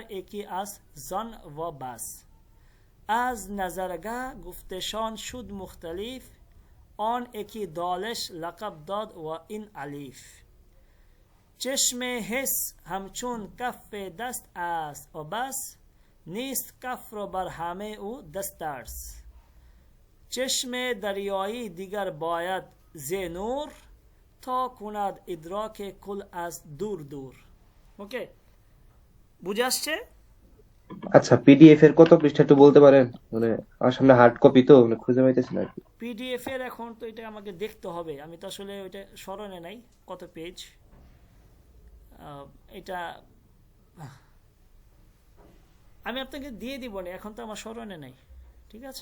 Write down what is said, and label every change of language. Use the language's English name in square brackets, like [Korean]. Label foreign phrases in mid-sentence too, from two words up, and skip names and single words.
[Persian] یکی از زن و بس از نظرگه گفتشان شد مختلف آن یکی دالش لقب داد و این الیف چشم حس همچون کف دست است و بس نیست کف را بر همه او دست است چشم دریایی دیگر باید ز نور تا کند ادراک کل از دور دور। [Bangla] ওকে, বুঝে আসছে? আচ্ছা, পিডিএফ এর কত পৃষ্ঠা একটু বলতে পারেন? মানে আমার সামনে [English] hard copy [Bangla] তো, মানে খুঁজে পাইতেছি না আর কি। পিডিএফ এর এখন তো এটা আমাকে দেখতে হবে, আমি তো আসলে ওইটা স্মরণে নাই কত পেজ। এটা আমি আপনাকে দিয়ে দিব না, এখন তো আমার স্মরণে নাই, ঠিক আছে?